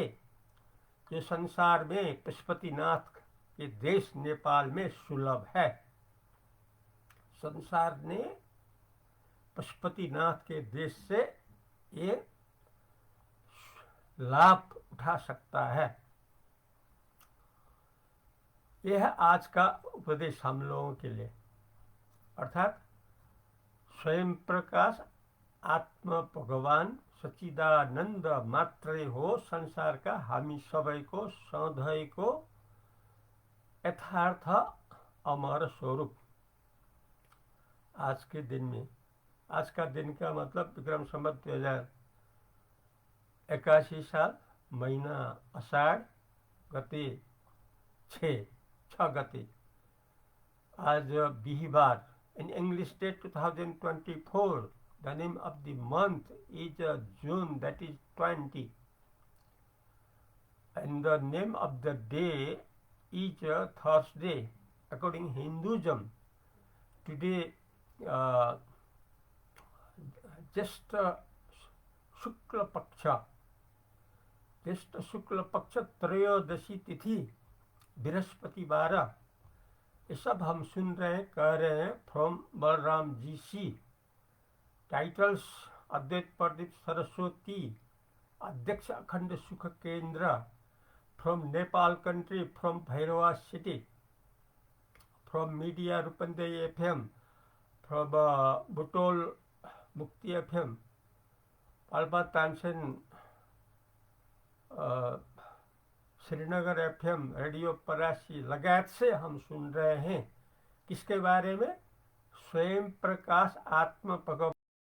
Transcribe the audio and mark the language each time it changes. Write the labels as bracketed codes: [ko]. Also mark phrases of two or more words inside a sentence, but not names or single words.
[hi] जो संसार में पशुपतिनाथ के देश नेपाल में सुलभ है, संसार ने पशुपतिनाथ के देश से ये लाभ उठा सकता है। यह है आज का उपदेश हम लोगों के लिए, अर्थात स्वयं प्रकाश आत्मा भगवान सच्चिदानंद [ne] मात्रै हो, [hi] संसार का [ne] हामी सबैको सधैँको [hi] यथार्थ अमर स्वरूप। आज के दिन में, आज का दिन का मतलब विक्रम संवत 2081 साल, महीना आषाढ़, [ne] गते 6 गते, आज बिहिबार। [en] In English date 2024, the name of the month is June, that is 20, and the name of the day is Thursday. According Hinduism, today just [hi] शुक्ल पक्ष त्रयोदशी तिथि, बृहस्पतिवार। ये सब हम सुन रहे हैं, कह रहे हैं फ्रॉम बलराम जी सी। टाइटल्स: अद्वैत प्रदीप सरस्वती, अध्यक्ष अखंड सुख केंद्र, फ्रॉम नेपाल कंट्री, फ्रॉम भैरवा सिटी, [en] from media [hi] रूपंदेही FM, फ्रॉम बुटोल मुक्ति FM, पाल्पा तानसेन श्रीनगर FM, रेडियो परासी लगायत से हम सुन रहे हैं। किसके बारे में? स्वयं प्रकाश आत्म भगवान